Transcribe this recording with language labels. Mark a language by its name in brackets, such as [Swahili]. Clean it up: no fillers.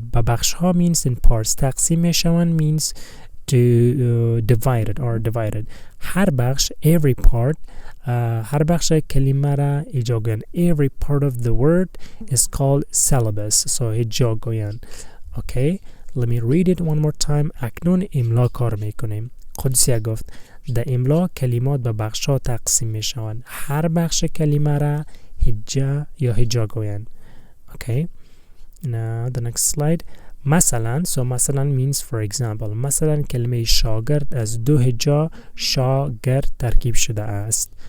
[Persian] به بخش‌ها [English] means in parts. [Persian] تقسیم میشوند [English] means to divided or divided. [Persian] هر بخش [English] every part [Persian] هر بخش کلمه را هجا گویند. [English] Every part of the word is called syllabus. [Persian] So هجا گویند. [English] Okay, let me read it one more time. [Persian] اکنون املا کار میکنیم. قدسیه گفت در املا کلمات به بخش ها تقسیم میشوند. هر بخش کلمه را هجا یا هجا گویند. [English] Okay, now the next slide. [Persian] مثلا, [English] so مثلا means for example. [Persian] مثلا کلمه شاگرد از دو هجا شاگرد ترکیب شده است.